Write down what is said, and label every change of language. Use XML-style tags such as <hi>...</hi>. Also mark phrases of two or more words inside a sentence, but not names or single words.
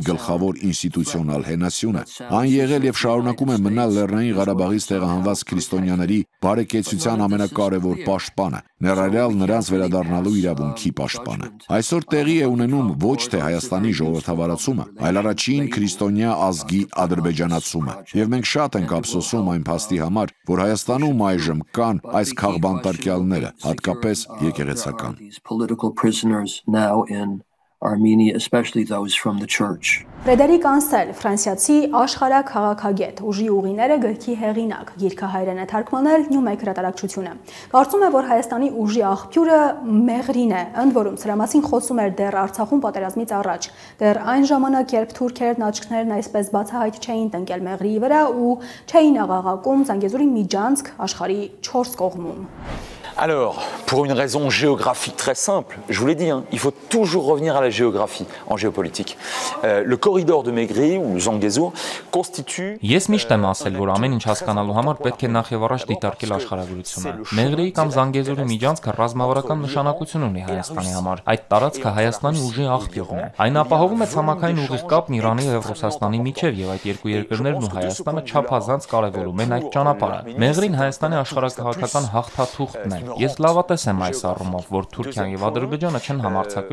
<hy>գլխավոր ինստիտուցիոնալ հենասյունը։ Այն եղել եւ շարունակում է մնալ Լեռնային Ղարաբաղից տեղահանված քրիստոնյաների բարեկեցության ամենակարևոր պաշտպանը, ներառյալ նրանց վերադառնալու իրավունքի պաշտպանը։ Այսօր տեղի է ունենում ոչ թե Հայաստանի ժողովրդավարացումը, այլ առաջին քրիստոնյա ազգի ադրբեջանացումը։ Եվ մենք շատ ենք ափսոսում այն փաստի համար, որ Հայաստանում այժմ կան այս քաղբանտարկյալները, հատկապես եկեղեցական։</hy> <en>Armenia, especially those from the church.</en> <hy>Ֆրեդերիկ Անսել, ֆրանսիացի աշխարհաքաղաքագետ, ուժի ուղիները գրքի հեղինակ, գիրքը հայերեն է թարգմանել Նյումեկ հրատարակչությունը։ Կարծում է, որ Հայաստանի ուժի աղբյուրը Մեղրին է, ընդ որում սրա մասին խոսում էր դեռ Արցախում պատերազմից առաջ։ Դեռ այն ժամանակ, երբ թուրքերն աչքներն այսպես բացահայտ չէին տնկել Մեղրիի վրա ու չէին աղաղակում Զանգեզուրի միջանցք աշխարհի 4 կողմում։</hy> <fr>Alors, pour une raison géographique très simple, je vous l'ai dit, il faut toujours revenir à la géographie en géopolitique. Le corridor de Maigri ou Zangezur constitue...</fr> <hy>Ես միշտ եմ ասել, որ ամեն ինչ հասկանալու համար պետք է նախ եւ առաջ դիտարկել աշխարհագրությունը։ Մեղրիի կամ Զանգեզուրի միջանցքը ռազմավարական նշանակություն ունի Հայաստանի համար։ Այդ տարածքը Հայաստանի ուժի աղբյուրն է։ Այն ապահովում է ցամաքային ուղիղ կապն Իրանի եւ Ռուսաստանի միջև եւ այդ երկու երկրներն ու Հայաստանը չափազանց կարեւորում են այդ ճանապարհը։ Մեղրին Հայաստանի աշխարհագրական հաղթաթուղթն է։ Ես լավատես եմ այս առումով, որ Թուրքիան եւ Ադրբեջանը չեն համարձակվի</hy>